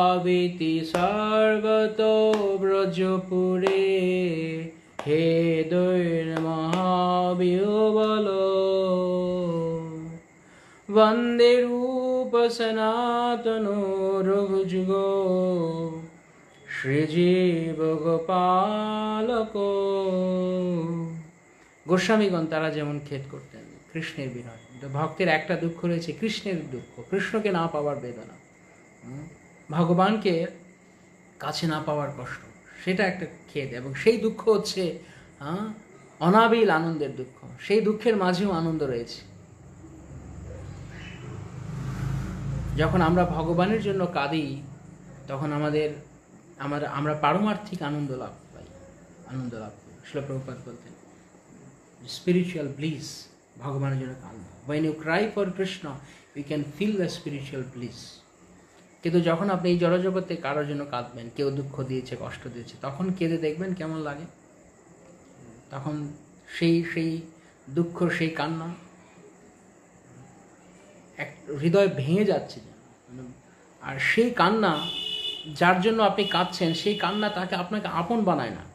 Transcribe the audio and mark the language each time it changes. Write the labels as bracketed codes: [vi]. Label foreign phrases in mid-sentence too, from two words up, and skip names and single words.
[sa] ঘোষন্তাবিতি সর্বতো ব্রজপুরে, হে দৈ वन्दे रूप सनातनो रघुजुगो শ্রীজীব গোপালক। [bn] গোস্বামীগণ তারা যেমন খেদ করতেন কৃষ্ণের বিনয়, কিন্তু ভক্তের একটা দুঃখ রয়েছে, কৃষ্ণের দুঃখ, কৃষ্ণকে না পাওয়ার বেদনা, ভগবানকে কাছে না পাওয়ার কষ্ট, সেটা একটা খেদ। এবং সেই দুঃখ হচ্ছে অনাবিল আনন্দের দুঃখ। সেই দুঃখের মাঝেও আনন্দ রয়েছে। যখন আমরা ভগবানের জন্য কাঁদি তখন আমরা পারমার্থিক আনন্দ লাভ করি। শিল প্রভুপাদ বলতেন [en] spiritual bliss, [bn] ভগবানের জন্য কাঁদা। [en] when you cry for Krishna you can feel the spiritual bliss। [bn] কিন্তু যখন আপনি এই জড়জগতে কারোর জন্য কাঁদবেন, কেউ দুঃখ দিয়েছে, কষ্ট দিয়েছে, তখন কেঁদে দেখবেন কেমন লাগে। তখন সেই দুঃখ, সেই কান্না এক হৃদয় ভেঙে যাচ্ছে। আর সেই কান্না যার জন্য আপনি কাঁদছেন, সেই কান্না তাকে আপনাকে আপন বানায় না।